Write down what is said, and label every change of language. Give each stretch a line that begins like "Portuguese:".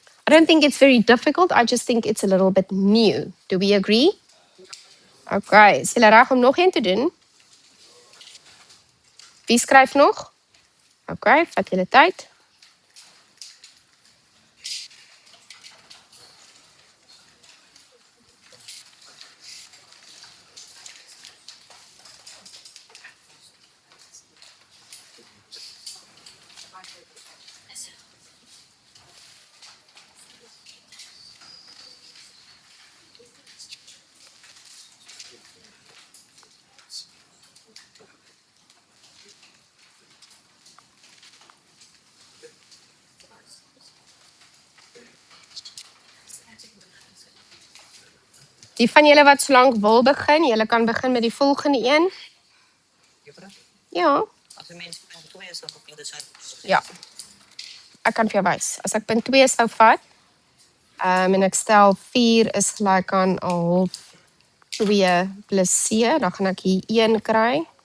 English: I don't think it's very difficult, I just think it's a little bit new. Do we agree?
Afrikaans: Okay, is julle reg om nog een te doen? Wie skryf nog? Okay, vat julle tyd. Die van julle wat so lank wil begin, julle kan begin met die volgende een. Ja. As die mens punt 2 is, dan op die syde. Ja. Ek kan vir jou wys. As ek punt 2 sou vat, en ek stel 4 is gelyk aan 1/2 2 plus c, dan gaan ek hier 1 kry.